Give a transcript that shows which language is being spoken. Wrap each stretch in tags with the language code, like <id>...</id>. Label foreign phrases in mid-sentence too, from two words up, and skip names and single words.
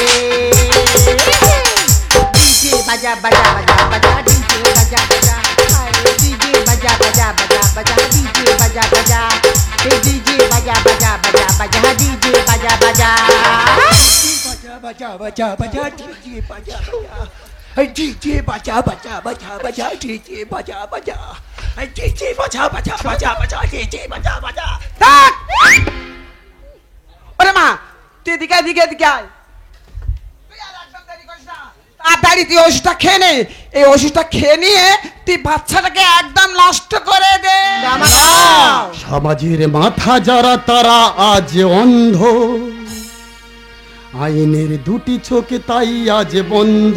<hi>डीजे बजा बजा बजा बजा डीजे बजा बजा आए डीजे बजा बजा बजा बजा डीजे बजा बजा डीजे बजा बजा बजा बजा डीजे बजा बजा बजा बजा बजा डीजे बजा बजा डीजे बजा बजा बजा बजा डीजे बजा बजा डीजे बजा बजा बजा बजा डीजे बजा बजा।</hi> <bn>থাক। ওরে মা, তুই এদিকে এদিকে এদিকে আয়। তুই আর একদম দেরি করিস না। তাড়াতাড়ি তুই ওষুধটা খেয়ে নে। এই ওষুধটা খেয়ে নিয়ে তুই বাচ্চাটাকে একদম নষ্ট করে দে। সমাজের মাথা যারা তারা আজ অন্ধ, আইনের দুটি চোখে তাই আজ বন্ধ।</bn>